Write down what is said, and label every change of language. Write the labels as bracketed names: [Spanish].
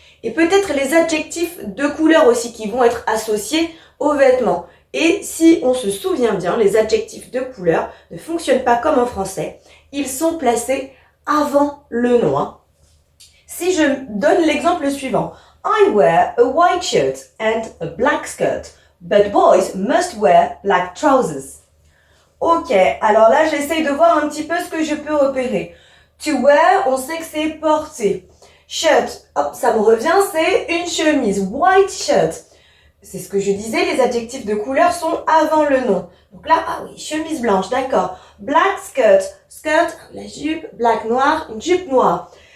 [French] Et peut-être les adjectifs de couleur aussi qui vont être associés aux vêtements. Et si on se souvient bien, les adjectifs de couleur ne fonctionnent pas comme en français. Ils sont placés avant le nom. Si je donne l'exemple suivant. [English] I wear a white shirt and a black skirt, but boys must wear black trousers. [French] Ok, alors là j'essaye de voir un petit peu ce que je peux repérer. [English] To wear, [French] on sait que c'est porter. Shirt, hop, ça me revient, c'est une chemise. [English] White shirt, [French] c'est ce que je disais, les adjectifs de couleur sont avant le nom. Donc là, ah oui, chemise blanche, d'accord. [English] Black skirt, skirt, [French] la jupe, black noir, une jupe noire.